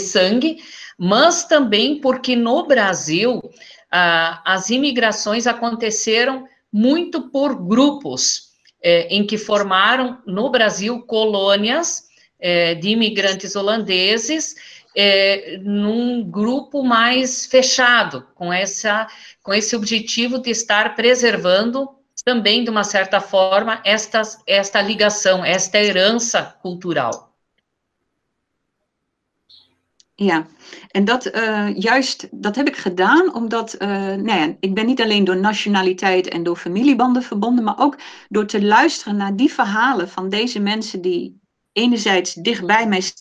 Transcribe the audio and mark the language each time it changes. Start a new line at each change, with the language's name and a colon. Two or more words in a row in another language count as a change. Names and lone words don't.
Portuguese: sangue, mas também porque no Brasil as imigrações aconteceram muito por grupos, em que formaram no Brasil colônias de imigrantes holandeses, num grupo mais fechado, com esse objetivo de estar preservando também, de uma certa forma, esta ligação, esta herança cultural.
Dutch: Ja, en dat heb ik gedaan omdat, ik ben niet alleen door nationaliteit en door familiebanden verbonden, maar ook door te luisteren naar die verhalen van deze mensen die enerzijds dicht bij mij